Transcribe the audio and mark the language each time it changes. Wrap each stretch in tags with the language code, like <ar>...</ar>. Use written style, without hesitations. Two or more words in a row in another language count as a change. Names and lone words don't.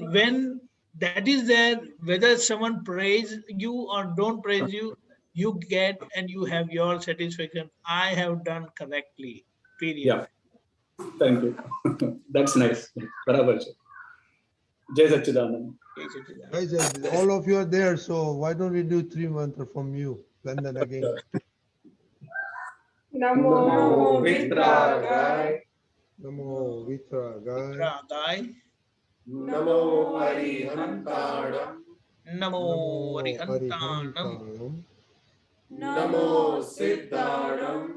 <en>And when that is there, whether someone praise you or don't praise you, you get and you have your satisfaction. I have done correctly. Period. Yeah. Thank you. That's nice. Barabar.</en> <hi>Jai Satchidanand.</hi> <en>Guys, all of you are there, so why don't we do three mantra from you? London again.</en> <pra>Namo Vitragai. Namo Vitragai. Vitragai. Namo Arihantanam. Namo Arihantanam. Arihantanam. Namo Siddhanam.</pra>